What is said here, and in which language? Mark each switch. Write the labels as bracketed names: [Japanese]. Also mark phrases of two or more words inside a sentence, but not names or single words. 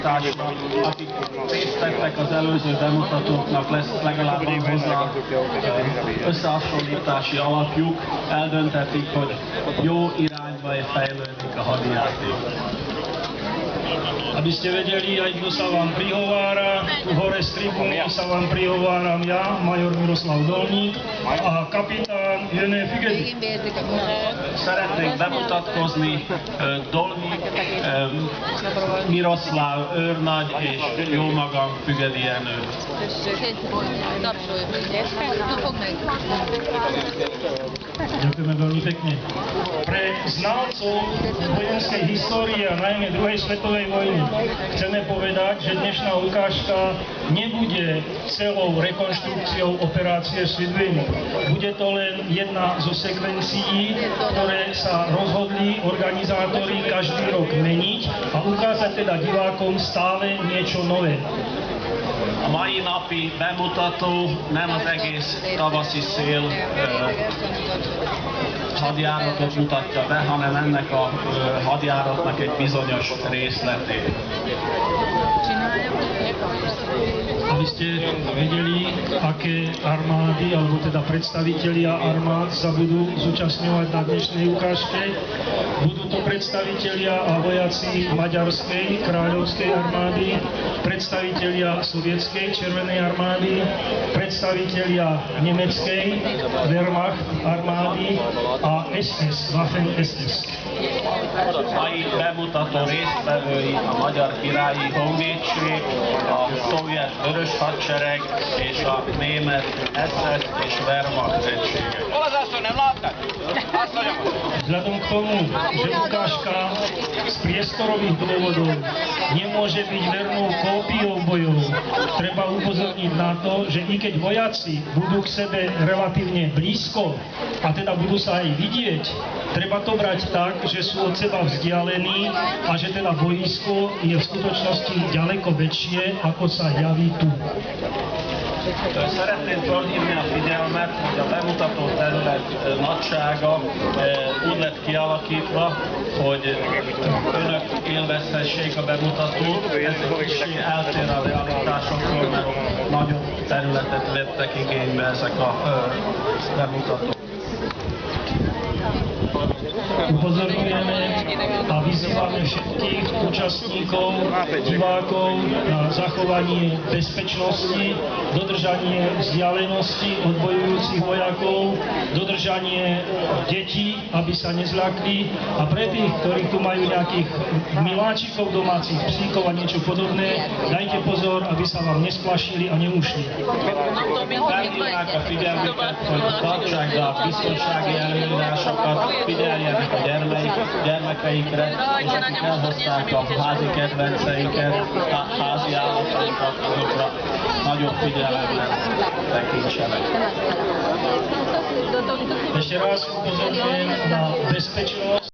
[Hungarian] társnak, akik részt vettek az előző bemutatóknak, lesz legalább van hozzá összehasonlítási alapjuk, eldönthetik, hogy jó irányba fejlődik a hadijáték. [Slovak] Aby ste vedeli, aj kto sa vám prihovára, tu hore z tribúny sa vám prihováram ja, major Miroslav Dolník a kapitán Jene Figedi. [Hungarian] Szeretnék bemutatkozni Dolník, Miroslav őrnagy és jó magam Fügedi Jenő. [Slovak] Ďakujeme veľmi pekne. Pre znalcov vojenskej histórie a najmä druhej svetovej vojny chceme povedať, že dnešná ukážka nebude celou rekonštrukciou operácie Svidvin. Bude to len jedna zo sekvencií, ktoré sa rozhodli organizátori každý rok meniť a ukázať teda divákom stále niečo nové. [Hungarian] A mai napi bemutató nem az egész tavaszi szél hadjáratot mutatja be, hanem ennek a hadjáratnak egy bizonyos részletét. [Slovak] Aby ste vedeli, aké armády, alebo teda predstavitelia armád sa budú zúčastňovať na dnešnej ukážke. Budú to predstavitelia a vojaci maďarskej kráľovskej armády, predstavitelia sovietskej červenej armády, predstavitelia nemeckej Wehrmacht armády a SS, Waffen SS. [Hungarian] Mai bemutató résztvevői a Magyar Királyi Honvédség, a szovjet vörös hadsereg és a német SS és Wehrmacht egységek. [Slovak] Vzhľadom k tomu, že ukážka z priestorových dôvodov nemôže byť vernou kópiou bojov, treba upozorniť na to, že i keď vojaci budú k sebe relatívne blízko a teda budú sa aj vidieť, treba to brať tak, že sú od seba vzdialení a že teda boisko je v skutočnosti ďaleko väčšie, ako sa javí tu. [Hungarian] Szeretném felhívni a figyelmet, hogy a bemutató terület nagysága úgy lett kialakítva, hogy önök élvezhessék a bemutatót. Ez kicsi eltér a realitásoktól, mert nagyobb területet vettek igénybe ezek a bemutatók. [Slovak] Upozorňujeme a vyzývame všetkých účastníkov, divákov na zachovanie bezpečnosti, dodržanie vzdialenosti od bojujúcich vojakov, dodržanie detí, aby sa nezľakli a pre tých, ktorí tu majú nejakých miláčikov domácich, psíkov a niečo podobné, dajte pozor, aby sa vám nesplašili a neušli. [Hungarian] Felhívnák a figyelmüket, hogy tartsák be a biztonsági előírásokat, figyeljenek a gyermekeikre, és akik elhozták a házi kedvenceiket, a házi állataikat, azokra nagyobb figyelemmel tekintsenek. [Slovak] Ešte raz upozorňujem na bezpečnosť